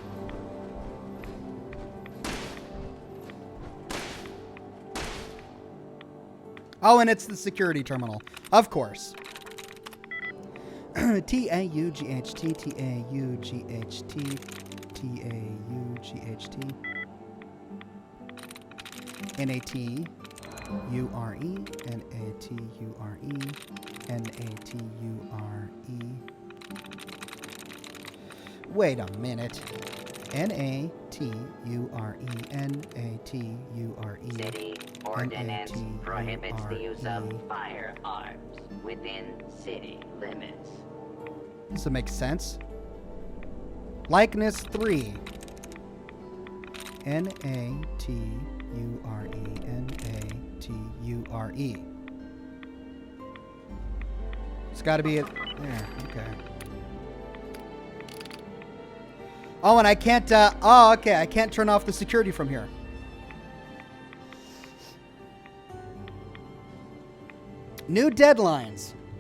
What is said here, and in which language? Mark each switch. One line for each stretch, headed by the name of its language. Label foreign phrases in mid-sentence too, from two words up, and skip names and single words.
English: Oh, and it's the security terminal, of course. T-A-U-G-H-T, T-A-U-G-H-T, T-A-U-G-H-T, N-A-T-U-R-E, N-A-T-U-R-E, N-A-T-U-R-E. Wait a minute. N-A-T-U-R-E, N-A-T-U-R-E. City ordinance prohibits the use of firearms within city limits. Does it make sense? Likeness 3. N-A-T-U-R-E, N-A-T-U-R-E. It's got to be it. There, okay. Oh, and I can't, oh, okay, I can't turn off the security from here. New deadlines.